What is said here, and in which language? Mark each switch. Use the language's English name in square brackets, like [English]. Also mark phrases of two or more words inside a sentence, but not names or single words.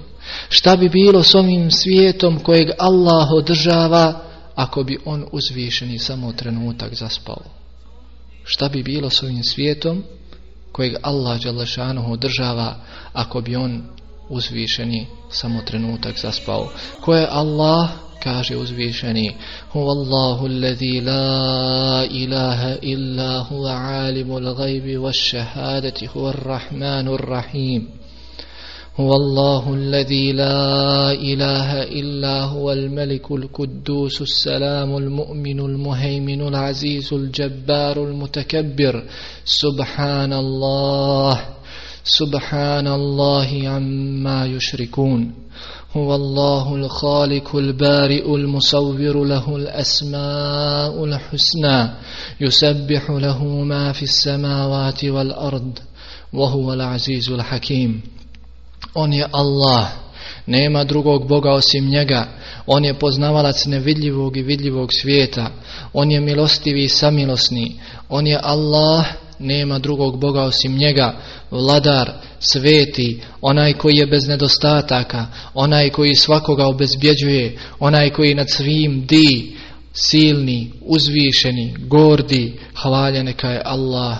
[Bosnian] Šta bi bilo s ovim svijetom kojeg Allah održava ako bi on uzvišeni samo trenutak zaspao? Šta bi bilo s ovim svijetom kojeg Allah dželešanuhu održava ako bi on uzvišeni samo trenutak zaspao. Ko je Allah? Kaže uzvišeni: [Arabic] هو الله الذي لا إله إلا هو عالم الغيب والشهادة هو الرحمن الرحيم. هو الله الذي لا إله إلا هو الملك القدوس السلام المؤمن المهيمن العزيز الجبار المتكبر سبحان الله عما يشركون هو الله الخالق البارئ المصور له الأسماء الحسنى يسبح له ما في السماوات والأرض وهو العزيز الحكيم. [Bosnian] On je Allah, nema drugog Boga osim njega, on je poznavalac nevidljivog i vidljivog svijeta, on je milostivi i samilosni, on je Allah, nema drugog Boga osim njega, vladar, sveti, onaj koji je bez nedostataka, onaj koji svakoga obezbjeđuje, onaj koji nad svim di, silni, uzvišeni, gordi, hvaljen neka je Allah.